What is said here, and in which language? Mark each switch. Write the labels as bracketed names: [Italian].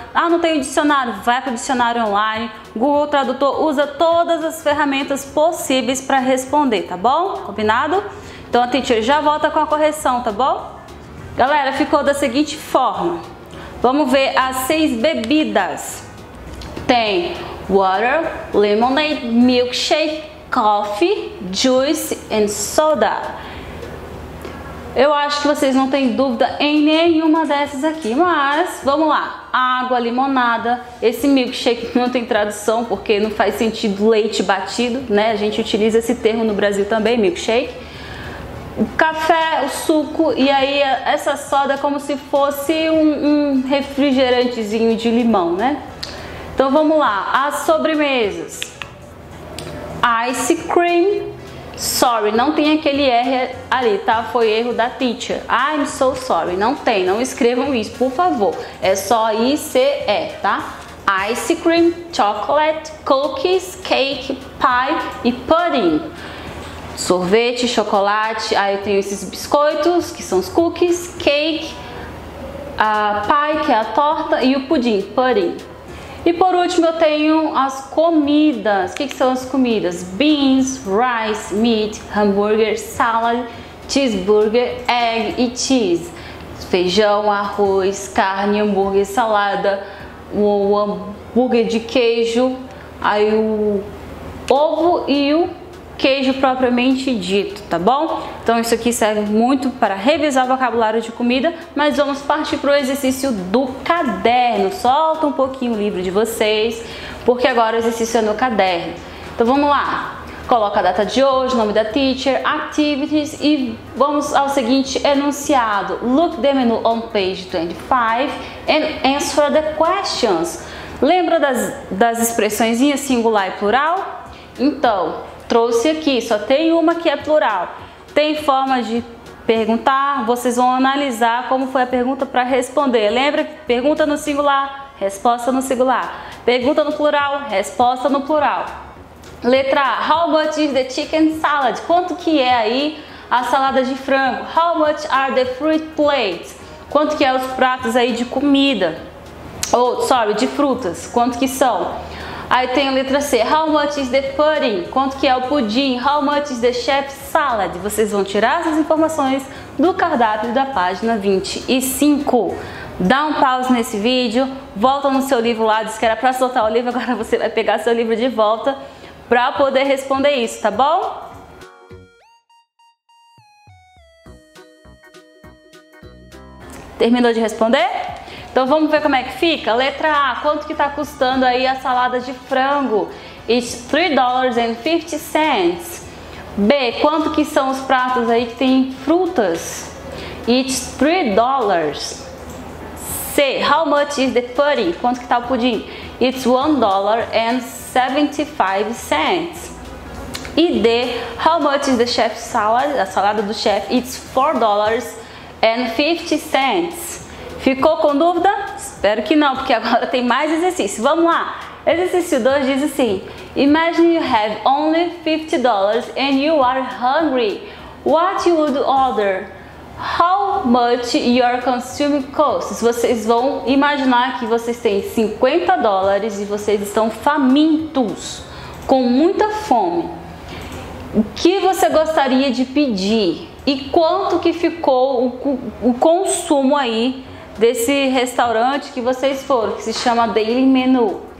[Portuguese] Ah, não tem dicionário? Vai para o dicionário online, Google Tradutor, usa todas as ferramentas possíveis para responder, tá bom? Combinado? Então a teacher já volta com a correção, tá bom? Galera, ficou da seguinte forma. Vamos ver as 6 bebidas. Tem [English] water, lemonade, milkshake, coffee, juice and soda. [Portuguese] Eu acho que vocês não têm dúvida em nenhuma dessas aqui, mas vamos lá. água, limonada. Esse milkshake não tem tradução porque não faz sentido leite batido, né? A gente utiliza esse termo no Brasil também, milkshake. O café, o suco, e aí essa soda é como se fosse um refrigerantezinho de limão, né? Então vamos lá, as sobremesas. [English] Ice cream. [Portuguese] Sorry, não tem aquele R ali, tá? Foi erro da teacher. [English] I'm so sorry. [Portuguese] Não tem, não escrevam isso, por favor. É só ICE, tá? [English] Ice cream, chocolate, cookies, cake, pie e pudding. [Portuguese] Sorvete, chocolate, aí eu tenho esses biscoitos, que são os cookies, cake, a pie, que é a torta, e o pudim, pudding. E por último eu tenho as comidas. O que são as comidas? [English] Beans, rice, meat, hambúrguer, salad, cheeseburger, egg e cheese. [Portuguese] Feijão, arroz, carne, hambúrguer, salada, o hambúrguer de queijo, aí o ovo e o queijo propriamente dito, tá bom? Então isso aqui serve muito para revisar o vocabulário de comida, mas vamos partir para o exercício do caderno. Solta um pouquinho o livro de vocês, porque agora o exercício é no caderno. Então vamos lá. Coloca a data de hoje, nome da teacher, activities e vamos ao seguinte enunciado. [English] Look the menu on page 25 and answer the questions. [Portuguese] Lembra das expressões singular e plural? Então, trouxe aqui, só tem uma que é plural. Tem forma de perguntar, vocês vão analisar como foi a pergunta para responder. Lembra? Pergunta no singular, resposta no singular. Pergunta no plural, resposta no plural. Letra A, [English] how much is the chicken salad? [Portuguese] Quanto que é aí a salada de frango? [English] How much are the fruit plates? [Portuguese] Quanto que é os pratos aí de comida? De frutas, quanto que são? Aí tem a letra C, [English] how much is the pudding? [Portuguese] Quanto que é o pudim? [English] How much is the chef's salad? [Portuguese] Vocês vão tirar essas informações do cardápio da página 25. Dá um pause nesse vídeo, volta no seu livro lá, disse que era para soltar o livro, agora você vai pegar seu livro de volta para poder responder isso, tá bom? Terminou de responder? Então vamos ver como é que fica? Letra A, quanto que está custando aí a salada de frango? [English] It's $3.50. [Portuguese] B, quanto que são os pratos aí que tem frutas? [English] It's $3. C, how much is the pudding? [Portuguese] Quanto que está o pudim? [English] It's $1.75. E D, how much is the chef's salad? [Portuguese] A salada do chefe, [English] it's $4.50. [Portuguese] Ficou com dúvida? Espero que não, porque agora tem mais exercício. Vamos lá! Exercício 2 diz assim: [English] Imagine you have only $50 and you are hungry. What you would order? How much your consuming costs? [Portuguese] Vocês vão imaginar que vocês têm $50 e vocês estão famintos, com muita fome. O que você gostaria de pedir? E quanto que ficou o consumo aí desse restaurante que vocês foram, que se chama Daily Menu.